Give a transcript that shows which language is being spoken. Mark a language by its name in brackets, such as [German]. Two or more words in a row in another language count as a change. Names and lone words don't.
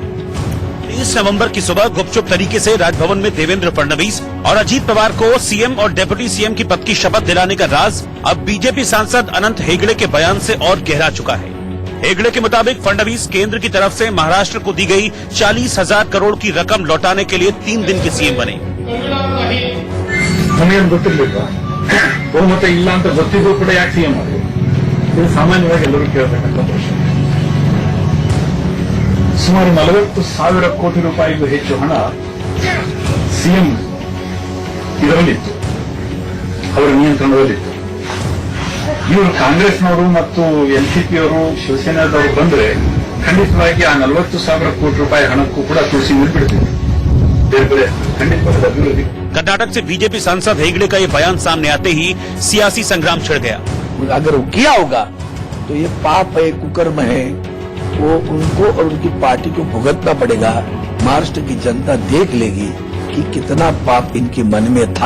[Hindi] 30 नवंबर की सुबह गुपचुप तरीके से राजभवन में देवेंद्र फडणवीस और अजीत पवार को सीएम और डेप्यूटी सीएम की पद की शपथ दिलाने का राज अब बीजेपी सांसद अनंत हेगड़े के बयान से और गहरा चुका है। हेगड़े के मुताबिक फडणवीस केंद्र की तरफ से महाराष्ट्र को दी गई 40,000 करोड़ की रकम लौटाने के लिए 3 दिन के सीएम बने। [Kannada] ನಮಗೇನು ಗೊತ್ತಿರಲಿಲ್ಲ, ಬಹುಮತ ಇಲ್ಲ ಅಂತ ಗೊತ್ತಿದ್ದು ಕೂಡ ಯಾಕೆ ಸಿಎಂ ಆಗಿದೆ? ಇದು ಸಾಮಾನ್ಯವಾಗಿ ಎಲ್ಲರೂ ಕೇಳತಕ್ಕಂಥ ಪ್ರಶ್ನೆ. ಸುಮಾರು 40,000 ಕೋಟಿ ರೂಪಾಯಿಗೂ ಹೆಚ್ಚು ಹಣ ಸಿಎಂ ಇದರಲ್ಲಿತ್ತು, ಅವರ ನಿಯಂತ್ರಣದಲ್ಲಿತ್ತು. ಇವರು ಕಾಂಗ್ರೆಸ್ನವರು ಮತ್ತು ಎನ್ಸಿಪಿಯವರು ಶಿವಸೇನಾದವರು ಬಂದ್ರೆ ಖಂಡಿತವಾಗಿ ಆ 40,000 ಕೋಟಿ ರೂಪಾಯಿ ಹಣಕ್ಕೂ ಕೂಡ ತುಳಸಿ ನೀರು ಬಿಡ್ತಿದ್ರು. ಬೇರೆ ಬೇರೆ ಖಂಡಿತವಾದ ಅಭಿವೃದ್ಧಿ. [Hindi] कर्नाटक से बीजेपी सांसद हेगड़े का ये बयान सामने आते ही सियासी संग्राम छिड़ गया। अगर वो किया होगा तो ये पाप है, कुकर्म है, वो उनको और उनकी पार्टी को भुगतना पड़ेगा। महाराष्ट्र की जनता देख लेगी कि कितना पाप इनके मन में था।